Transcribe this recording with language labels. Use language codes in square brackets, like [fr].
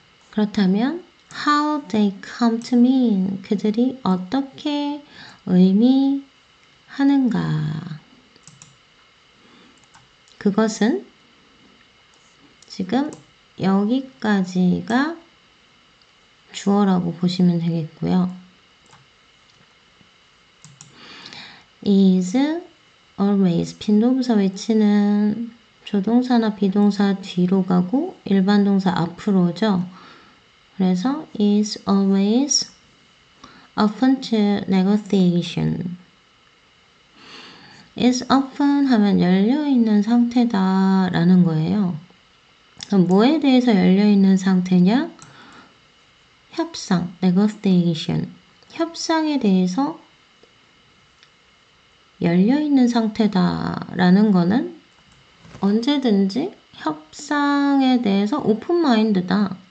[ko] 그렇다면 [en] how they come to mean [ko] 그들이 어떻게 의미하는가 그것은 지금 여기까지가 주어라고 보시면 되겠고요. [en] is always [ko] 빈동사 외치는 조동사나 비동사 뒤로 가고 일반 동사 앞으로죠. 그래서 [en] is always open to negotiation. is open [ko] 하면 열려있는 상태다 라는 거예요. 그럼 뭐에 대해서 열려있는 상태냐? 협상, negotiation. 협상에 대해서 열려있는 상태다 라는 거는 언제든지 협상에 대해서 오픈 마인드다.